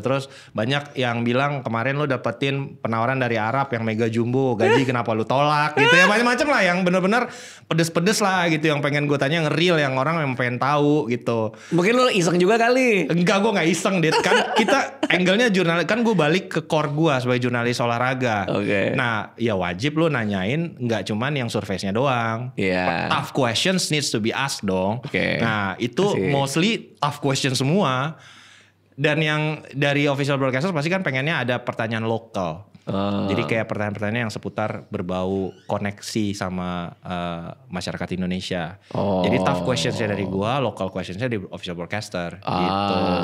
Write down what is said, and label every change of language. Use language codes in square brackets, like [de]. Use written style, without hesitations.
[id] Terus banyak yang bilang kemarin lu dapetin penawaran dari Arab yang mega jumbo, gaji kenapa lu tolak gitu ya, macam-macam lah yang bener-bener pedes-pedes lah gitu yang pengen gue tanya, nge-real yang orang yang pengen tahu gitu. Mungkin lu iseng juga kali. Enggak, gue gak iseng Dit. Kan kita angle-nya jurnalis, kan gue balik ke core gue sebagai jurnalis olahraga. Nah ya wajib lu nanyain gak cuman yang surface-nya doang. [en] Tough questions needs to be asked dong. [id] Nah itu [en] mostly tough question [id] semua. Dan yang dari official broadcaster pasti kan pengennya ada pertanyaan lokal. Jadi kayak pertanyaan-pertanyaan yang seputar berbau koneksi sama masyarakat Indonesia. Jadi tough questionsnya dari gua, local questionsnya di official broadcaster. Gitu.